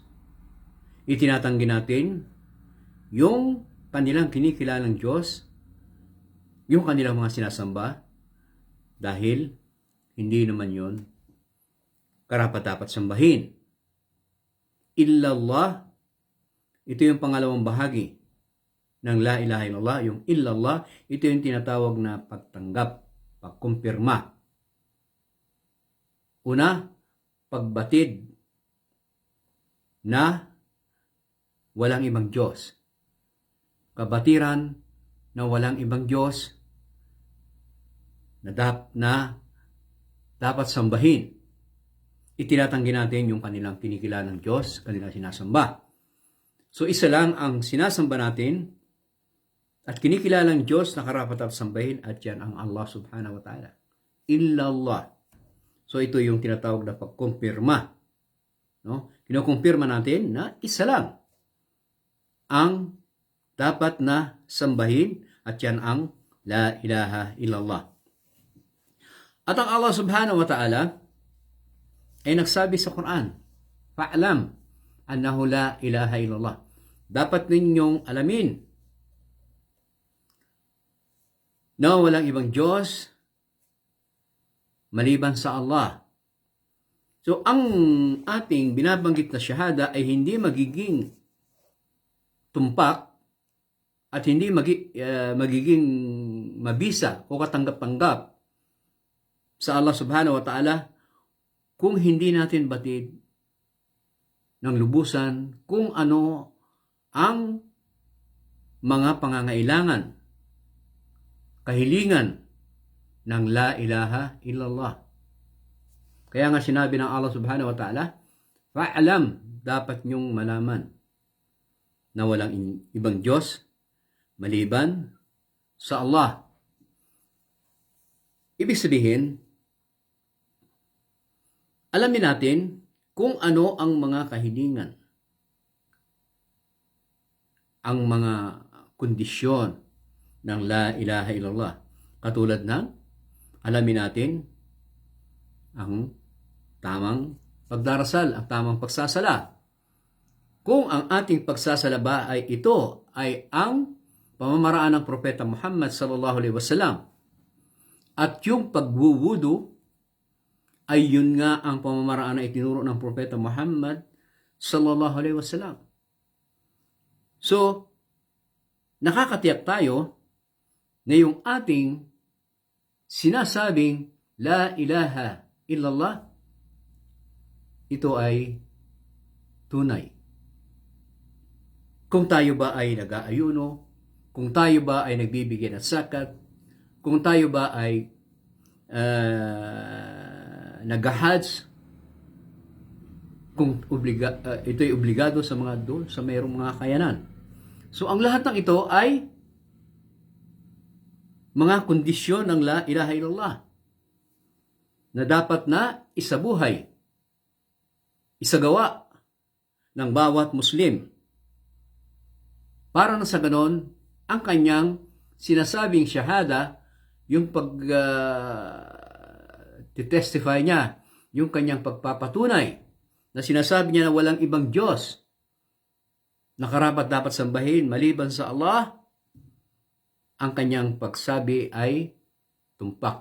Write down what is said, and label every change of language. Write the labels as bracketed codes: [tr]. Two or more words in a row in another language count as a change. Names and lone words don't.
[tl] Itinatanggi natin yung kanilang kinikilalang Diyos, yung kanilang mga sinasamba, dahil hindi naman yon karapat-dapat sambahin. Illallah, ito yung pangalawang bahagi ng [ar] لا إله إلا الله. [tl] Yung illallah, ito yung tinatawag na pagtanggap, pagkumpirma. Una, pagbatid na walang ibang Diyos. Kabatiran na walang ibang Diyos na dapat sambahin. Itinatanggi natin yung kanilang kinikilalang Diyos, kanilang sinasamba. So, isa lang ang sinasamba natin at kinikilalang Diyos na karapat-dapat sambahin, at yan ang Allah [ar] سبحانه وتعالى. [tl] Illallah. So, ito yung tinatawag na pagkumpirma. No? Kinukumpirma natin na isa lang ang dapat na sambahin, at yan ang [ar] لا إله إلا الله. [tl] At ang Allah [ar] سبحانه وتعالى [tl] ay nagsabi sa Quran, [ar] فاعلم أنه لا إله إلا الله. [tl] Dapat ninyong alamin na walang ibang Diyos maliban sa Allah. So, ang ating binabanggit na shahada ay hindi magiging tumpak at hindi magiging mabisa o katanggap-tanggap sa Allah [ar] سبحانه وتعالى [tl] kung hindi natin batid ng lubusan kung ano ang mga pangangailangan, kahilingan ng [ar] لا إله إلا الله. [tl] Kaya nga sinabi ng Allah [ar] سبحانه وتعالى, [tl] Fa'alam, dapat nyong malaman na walang ibang Diyos maliban sa Allah. Ibig sabihin, alamin natin kung ano ang mga kahilingan, ang mga kondisyon ng [ar] لا إله إلا الله. [tl] Katulad ng alamin natin ang tamang pagdarasal, ang tamang pagsasala. Kung ang ating pagsasala ba ay ito ay ang pamamaraan ng Propeta Muhammad [ar] صلى الله عليه وسلم, [tl] at yung pagwuwudu ay yun nga ang pamamaraan na itinuro ng Propeta Muhammad [ar] صلى الله عليه وسلم. [tl] So, nakakatiyak tayo na yung ating sinasabing [ar] لا إله إلا الله, [tl] ito ay tunay. Kung tayo ba ay nag-aayuno, kung tayo ba ay nagbibigay ng zakat, kung tayo ba ay nag-hajj, kung ito'y obligado sa mga doon, sa mayroong mga kayanan. So, ang lahat ng ito ay mga kondisyon ng [ar] لا إله إلا الله [tl] na dapat na isabuhay, isagawa ng bawat Muslim. Para na sa ganon, ang kanyang sinasabing shahada, yung testify niya, yung kanyang pagpapatunay na sinasabi niya na walang ibang Diyos na karapat dapat sambahin maliban sa Allah, ang kanyang pagsabi ay tumpak.